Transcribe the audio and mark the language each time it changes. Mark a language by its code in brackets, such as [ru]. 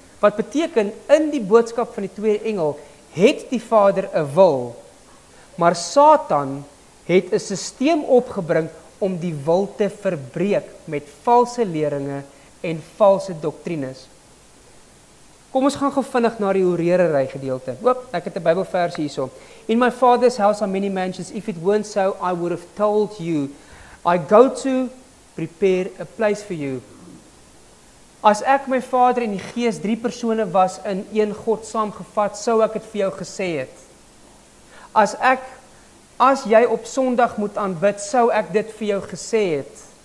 [af] Wat beteken, in die boodskap van die tweede engel, het die Vader 'n wil, maar Satan het 'n stelsel opgebring om die wil te verbreek met valse leringe en valse doktrines. Kom ons gaan gou vinnig na die horerery gedeelte. Oop, ek het 'n Bybelvers hierso. [en] In my Father's house are many mansions. If it weren't so, I would have told you. I go to prepare a place for you. [af] As ek my Vader en die Gees 3 persone was in een God saamgevat, sou ek dit vir jou gesê het. As jy op Sondag moet aanbid, sou ek dit vir jou gesê het.